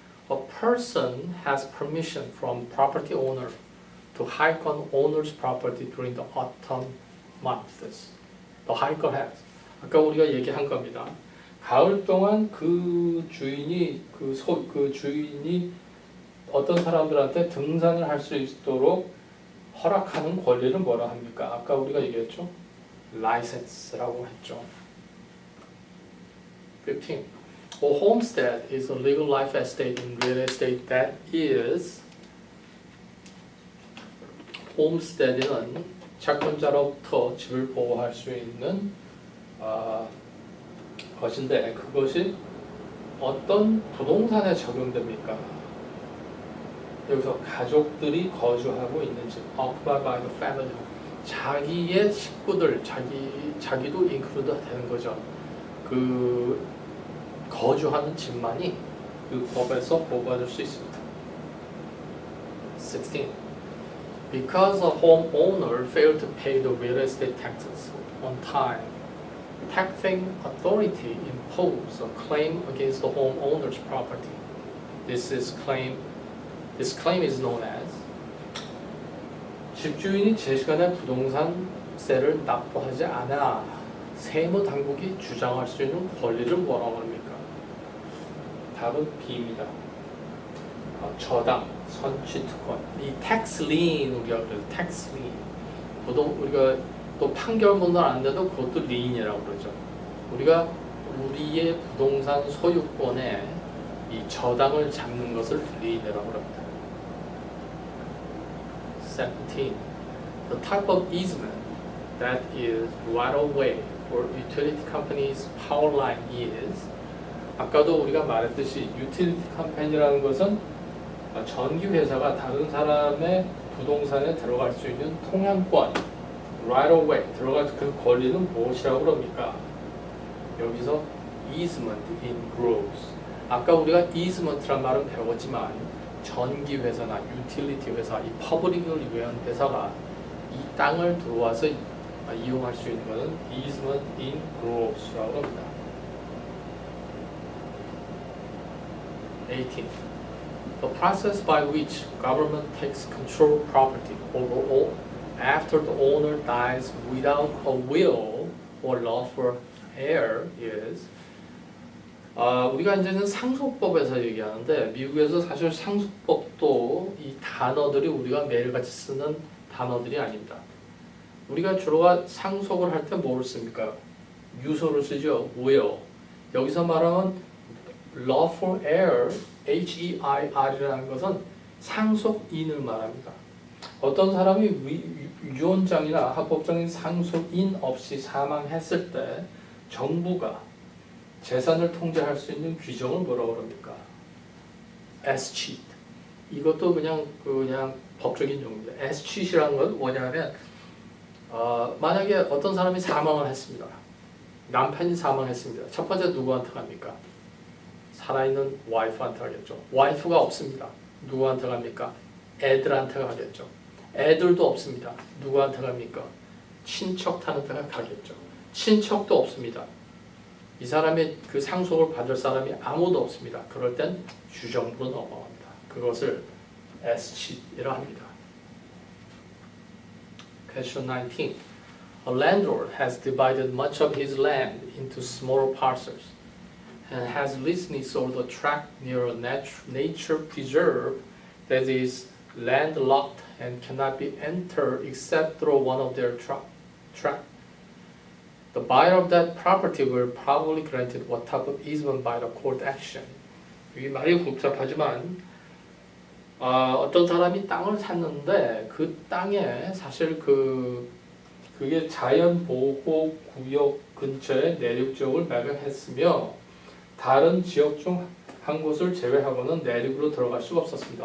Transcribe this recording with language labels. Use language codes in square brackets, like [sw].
[en] A person has permission from property owner to hike on owner's property during the autumn months. The hiker has. [ko] 아까 우리가 얘기한 겁니다. 가을 동안 그 주인이 그 주인이 어떤 사람들한테 등산을 할 수 있도록 허락하는 권리를 뭐라 합니까? 아까 우리가 얘기했죠. license라고 했죠. [en] 15. A homestead is a legal life estate in real estate that is [ko] homestead은 채권자로부터 집을 보호할 수 있는 것인데 그것이 어떤 부동산에 적용됩니까? 여기서 가족들이 거주하고 있는 집, [en] occupied by the family. [ko] 자기의 식구들, 자기도 include 되는 거죠. 그 거주하는 집만이 그 법에서 보호받을 수 있습니다. [en] 16. Because a homeowner failed to pay the real estate taxes on time, taxing authority imposed a claim against the homeowner's property. This claim is known as [ko] 집주인이 제 시간에 부동산세를 납부하지 않아 세무 당국이 주장할 수 있는 권리를 뭐라고 합니까? 답은 B입니다. 저당, 선취특권. 이 tax lien 우리가 그래요. [en] tax lien. [ko] 우리가 또 판결문은 안 돼도 그것도 lien이라고 그러죠. 우리가 우리의 부동산 소유권에 이 저당을 잡는 것을 lien이라고 합니다. [en] 17. The type of easement that is right of way for utility companies' power line is [ko] 아까도 우리가 말했듯이 utility company라는 것은 전기 회사가 다른 사람의 부동산에 들어갈 수 있는 통행권, right of way 들어갈 그 권리는 무엇이라고 그럽니까? [en] 여기서 easement in groves. [ko] 아까 우리가 easement란 말은 배웠지만 전기 회사나 utility 회사, 이 퍼블릭을 위한 회사가 이 땅을 들어와서 이용할 수 있는 것은 easement in groves라고 합니다. [en] 18. The process by which government takes control of property overall after the owner dies without a will or lawful heir is [ko] 우리가 이제는 상속법에서 얘기하는데 미국에서 사실 상속법도 이 단어들이 우리가 매일같이 쓰는 단어들이 아닙니다. 우리가 주로 상속을 할 때 뭐를 씁니까? 유서를 쓰죠. will. 여기서 말하면 lawful heir, H-E-I-R이라는 것은 상속인을 말합니다. 어떤 사람이 유언장이나 합법적인 상속인 없이 사망했을 때 정부가 재산을 통제할 수 있는 규정을 뭐라고 합니까? [en] escheat. [ko] 이것도 그냥 법적인 용어입니다. escheat이라는 건 뭐냐면 만약에 어떤 사람이 사망을 했습니다. 남편이 사망했습니다. 첫 번째 누구한테 갑니까? 살아있는 와이프한테 가겠죠. 와이프가 없습니다. 누구한테 갑니까? 애들한테 가겠죠. 애들도 없습니다. 누구한테 갑니까? 친척한테 가겠죠. 친척도 없습니다. 이 사람의 그 상속을 받을 사람이 아무도 없습니다. 그럴 땐 주정부로 넘어갑니다. 그것을 에스칫이라 합니다. [en] Question 19. A landlord has divided much of his land into smaller parcels and has recently sold a tract near a nature preserve that is landlocked and cannot be entered except through one of their tract. The buyer of that property will probably granted what type of easement by the court action. [ko] 이게 말이 복잡하지만 어떤 사람이 땅을 샀는데 그 땅에 사실 그게 자연보호구역 근처에 내륙 지역을 매각했으며 다른 지역 중 한 곳을 제외하고는 내륙으로 들어갈 수가 없었습니다.